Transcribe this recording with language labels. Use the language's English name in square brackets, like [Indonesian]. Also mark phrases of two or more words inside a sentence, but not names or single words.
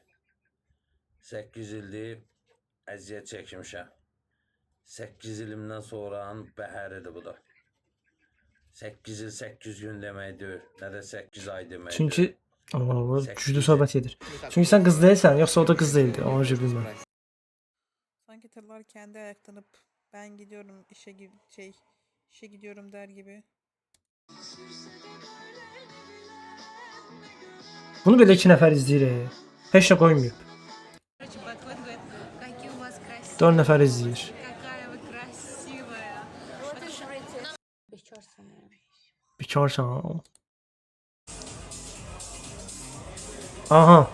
[Azerbaijani] 8 ildir əziyyət çəkmişəm. 8 ilimdən sonranın bəhəridir bu da. 8 il 8 gün demək deyil, nə də 8 ay demək deyil. Çünki Allah güclü söhbət edir. Çünki sən qız deyilsən, yoxsa o da qız değildi. Onu bilməm. [Turkish] Sanki tırlar kendi ayaklanıp ben gidiyorum işe gidiyorum der gibi. [Azerbaijani] Bunu belə 2 nəfər izləyir. Heç nə qoymayıb. 4 nəfər izləyir. Bekarsan. Aha.